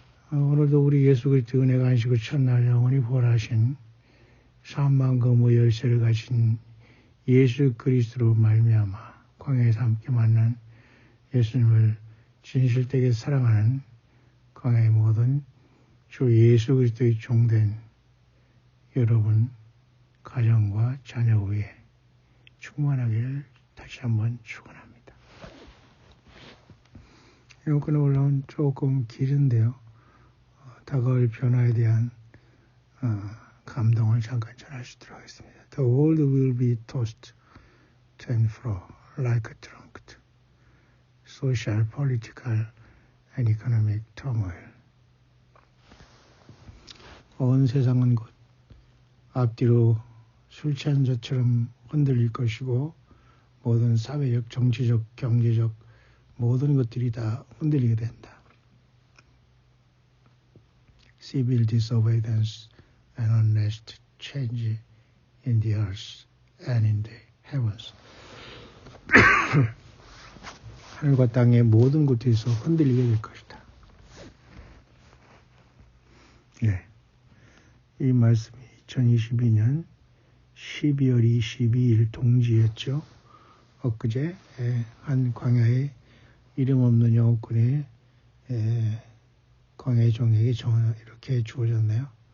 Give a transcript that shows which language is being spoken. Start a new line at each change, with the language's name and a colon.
Korean: 오늘도 우리 예수 그리스도 은혜가 안식을 첫날 영원히 부활하신 사망거무 열쇠를 가진 예수 그리스도로 말미암아 광야에서 함께 만난 예수님을 진실되게 사랑하는 광야의 모든 주 예수 그리스도의 종된 여러분 가정과 자녀 위에 충만하기를 다시 한번 축원합니다. 이번에 올라온 조금 길은데요. 다가올 변화에 대한 감동을 잠깐 전할 수 있도록 하겠습니다.
English: The world will be tossed to and fro like a trumpet. Social, political, and economic turmoil.
Korean: 온 세상은 곧 앞뒤로 술 취한 자처럼 흔들릴 것이고 모든 사회적, 정치적, 경제적 모든 것들이 다 흔들리게 된다.
English: Civil disobedience and unrest change in the earth and in the heavens.
Korean: 하늘과 땅의 모든 곳에서 흔들리게 될 것이다. 네, 이 말씀이 2022년 12월 22일 동지였죠. 엊그제 한 광야의 이름 없는 영어권의 광야의 종에게 이렇게 주어졌네요.